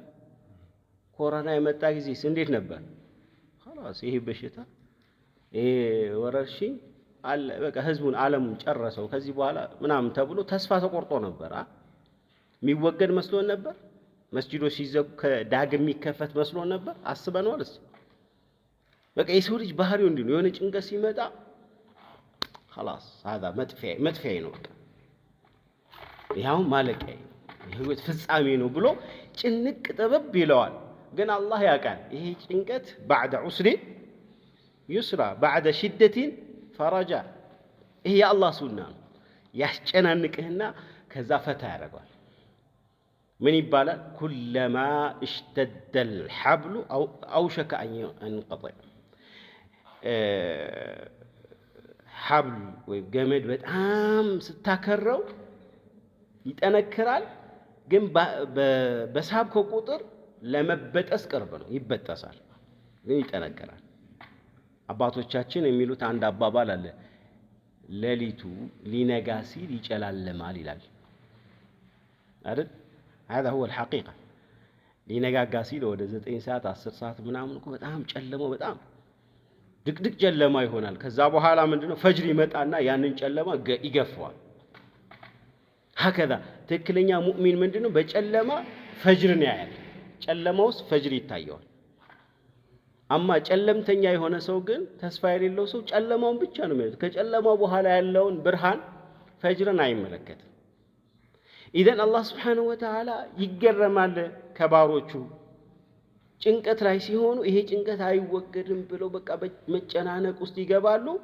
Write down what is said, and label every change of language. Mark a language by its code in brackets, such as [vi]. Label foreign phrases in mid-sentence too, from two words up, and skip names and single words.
[am] ኮሮና የመጣ ጊዜስ እንዴት ነበር? خلاص ይሄ በሽታ ይሄ ወረርሽኝ አለ በቃ ህዝቡን ዓለሙን ጨረሰው ከዚህ በኋላ ምናምን ተብሎ ተስፋ ተቆርጦ ነበር። የሚወገድ መስሎን ነበር። መስጂዶች ሲዘጉ ከዳግም የሚከፈት መስሎን ነበር። አስበነዋል እስቲ። በቃ የሰው ልጅ ባህሪው እንዲህ ነው። የሆነ ጭንቀት ሲመጣ [ar] خلاص هذا [am] መጥፊያ ነው፣ በቃ ይሄው ማለቂያ የህይወት ፍጻሜ ነው ብሎ ጭንቅ ጥበብ ይለዋል። ግን አላህ ያውቃል ይሄ ጭንቀት [ar] بعد عسر يسرا بعد شدة فرجا። [am] ይሄ የአላህ ሱና ነው። ያስጨናንቅህና ከዛ ፈታ ያደርጋል። ምን ይባላል? [ar] كلما اشتد الحبل أوشك أن ينقطع። [am] ሐብል ወይ ገመድ በጣም ስታከረው ይጠነክራል፣ ግን በሳብከው ቁጥር ለመበጠስ ቅርብ ነው፣ ይበጠሳል፣ ግን ይጠነክራል። አባቶቻችን የሚሉት አንድ አባባል አለ፣ ሌሊቱ ሊነጋ ሲል ይጨላለማል ይላል አይደል? [ar] هذا هو الحقيقة። [am] ሊነጋጋ ሲል ወደ 9 ሰዓት 10 ሰዓት ምናምን እኮ በጣም ጨለመው በጣም ድቅድቅ ጨለማ ይሆናል። ከዛ በኋላ ምንድነው ፈጅር ይመጣና ያንን ጨለማ ይገፋዋል። هكذا ትክክለኛ ሙእሚን ምንድነው በጨለማ ፈጅርን ያያል፣ ጨለማ ውስጥ ፈጅር ይታየዋል። አማ ጨለምተኛ የሆነ ሰው ግን ተስፋ የሌለው ሰው ጨለማውን ብቻ ነው የሚያየው። ከጨለማው በኋላ ያለውን ብርሃን ፈጅርን አይመለከትም። ኢዘን አላህ [ar] سبحانه وتعالى [am] ይገረማል ከባሮቹ ጭንቀት ላይ ሲሆኑ ይሄ ጭንቀት አይወገድም ብለው በቃ መጨናነቅ ውስጥ ይገባሉ።